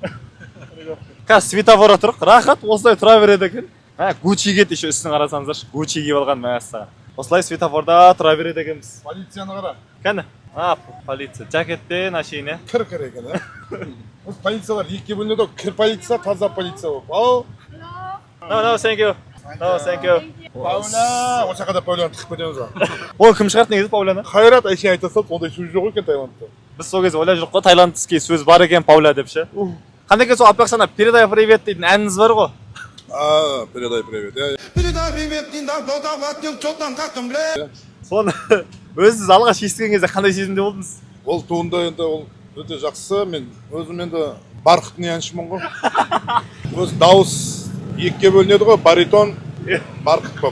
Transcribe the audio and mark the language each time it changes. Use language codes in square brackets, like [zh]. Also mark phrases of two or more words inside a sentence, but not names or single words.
[kk] Қазір светофора тұрық, рахат осылай тұра береді екен. Gucci кет еще үстін қарасаңыздаршы. Gucci киіп алған мәссаған. Осылай светофорда тұра береді екенбіз. Полицияны қара. Кәні? Полиция. Жакеттен ашейін, Кір екен, полициялар екіге бөлінеді, кір полиция, таза полиция болып. Ау. [en] No, thank you. No, thank you. [kk] Пауля, осы жақада Пауляны тықып кетеміз ба? Ол кім шығарды негізі Пауляны? Қайрат әшейін айта салды, ондай сөз жоқ екен Таиландта. Біз сол кезде ойлап жүрік қой, таиландский сөз бар екен Пауля деп ше. Қандай екен сол аппақсана [ru] передай привет [kk] дейтін әніңіз бар ғой? [ru] Передай привет. Передай привет, [kk] Диндар, чоттан қақтым, бля. Соны өзіңіз алғаш естіген кезде қандай сезімде болдыңыз? Ол туынды енді ол өте жақсы. Мен өзім енді барқытный әншімін ғой. Өз дауыс екіге бөлінеді ғой, баритон, барқыт болып.